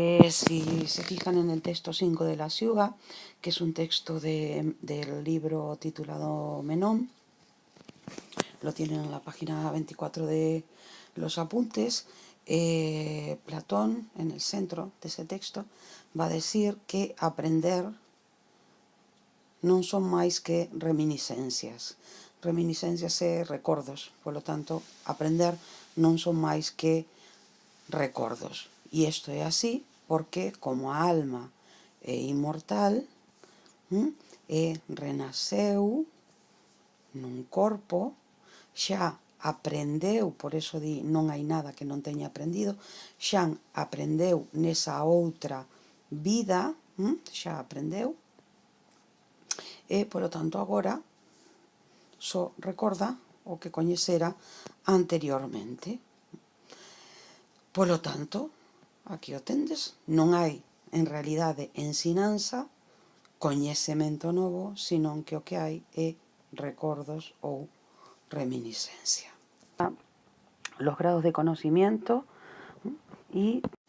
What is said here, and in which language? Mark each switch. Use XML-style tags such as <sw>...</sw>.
<es>Si se fijan en el texto 5 de la Siuga, que es un texto del libro titulado Menón, lo tienen en la página 24 de los apuntes, Platón, en el centro de ese texto, va a decir que</es> <gl>aprender non son máis que reminiscencias. Reminiscencias e recordos, polo tanto, aprender non son máis que recordos. E isto é así porque, como a alma é inmortal, e renasceu nun corpo, xa aprendeu, por eso di non hai nada que non teña aprendido, xa aprendeu nesa outra vida, xa aprendeu, e, polo tanto, agora só recorda o que coñecera anteriormente. Polo tanto, aquí o tendes, non hai, en realidade, ensinanza, coñecemento novo, senón que o que hai é recordos ou reminiscencia.</gl> <es>Los grados de conocimiento y...</es>